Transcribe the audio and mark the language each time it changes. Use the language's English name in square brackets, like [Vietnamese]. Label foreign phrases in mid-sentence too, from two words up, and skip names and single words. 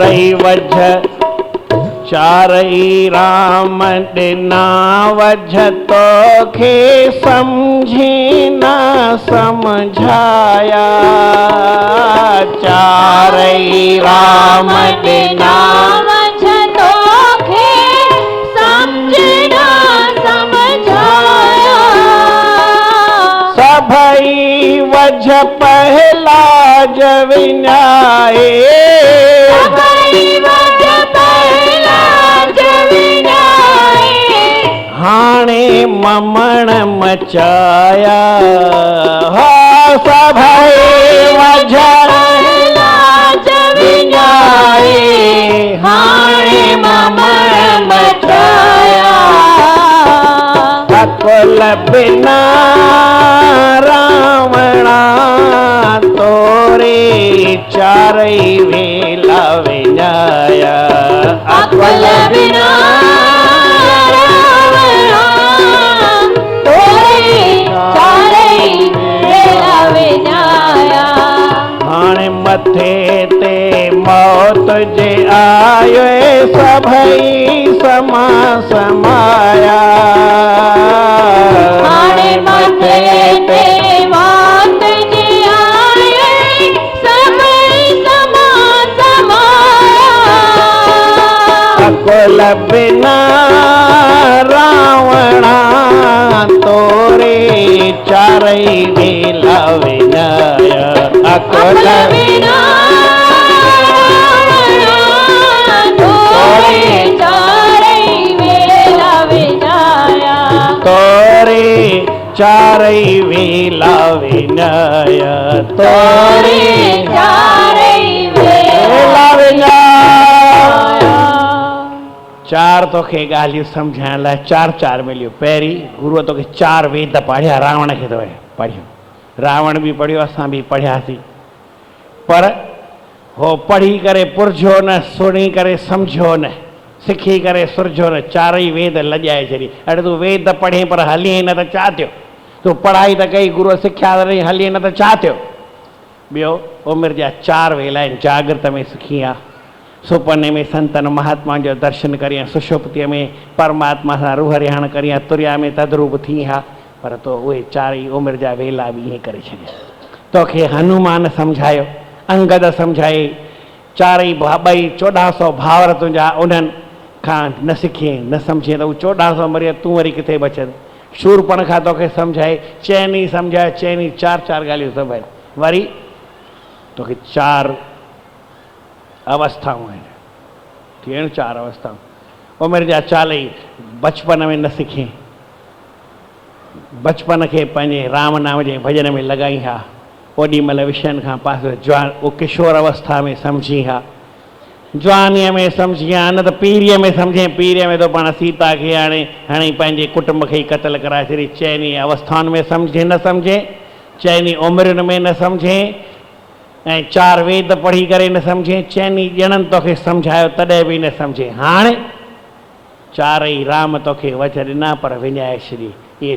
[Sindhi] वझ चारई राम ॾिना वझ तोखे समझी न समझाया चारई राम ॾिना वझ तोखे समझना समझाया सभई वझ पहला जविनाए सभई वझ पहला जविनाए हाणे ममण मचाया हा सभई वझ पहला जविनाए हाणे ममण मचाया अकुल बिना रावणा तोरे चारई वेला विञाया अकुल बिना रावणा तोरे चारई वेला विञाया हाणे मथे ते मौत जे आयो सभई समा समाया हाणे मथे ते मौत जी आए सभई समा समाया अकुल बिना रावणा तोरे चारई वेला विञाया अकुल बिना रावणा तोरे चारई वेला विञाया तोरे चारई वेला विञाया तोरे चारई वेला वेला विञाया चार तोखे ॻाल्हियूं सम्झाइण लाइ चार मिलियूं पहिरीं गुरूअ तोखे चार वेद पढ़िया रावण खे तो पढ़ियो रावण बि पढ़ियो असां बि पढ़ियासीं पर हो पढ़ी करे पुरझो न सुणी करे सम्झो न सिखी करे सुरझो न चारई वेद लॼाए छॾी अड़े तूं वेद पढ़े पर हली न त छा थियो तूं पढ़ाई त कई गुरूअ सिखिया त हली न त छा थियो ॿियो उमिरि जा चार वेला आहिनि जागृत में सिखी आहे सुपने में संतन महात्मा जो दर्शन करियां सुषुप्तीअ में परमात्मा सां रूह रिहाण करियां तुरिया में तद्रूप थी हा पर तो उहे चारई उमिरि जा वेला बि ईअं करे छॾिया तोखे हनुमान सम्झायो अंगद सम्झाए चारई ॿई 1400 भावर तुंहिंजा उन्हनि खां न सिखिए न सम्झे त उहे 1400 मरी तूं वरी किथे बचंदे शूरपण खां तोखे सम्झाए चइनी सम्झाए चइनी चार ॻाल्हियूं सम्झाए वरी तोखे चार अवस्थाऊं आहिनि थियण चार अवस्थाऊं उमिरि जा चालई बचपन में न सिखे बचपन खे पंहिंजे राम नाम जे भॼन में लॻाई हा ओॾी महिल विषयनि खां पासे जवान उहो किशोर अवस्था में सम्झी हा जवानीअ में सम्झी हा न त पीरीअ में सम्झे पीरीअ में त पाण सीता खे हाणे पंहिंजे कुटुंब खे ई क़तल कराए छॾी चइनी अवस्थाउनि में सम्झे न सम्झे चइनी उमिरियुनि में न सम्झे ऐं चार वेद पढ़ी करे न सम्झे चइनी ॼणनि तोखे सम्झायो तॾहिं बि न सम्झे हाणे चारई राम तोखे वच ॾिना पर विञाए छॾी इहे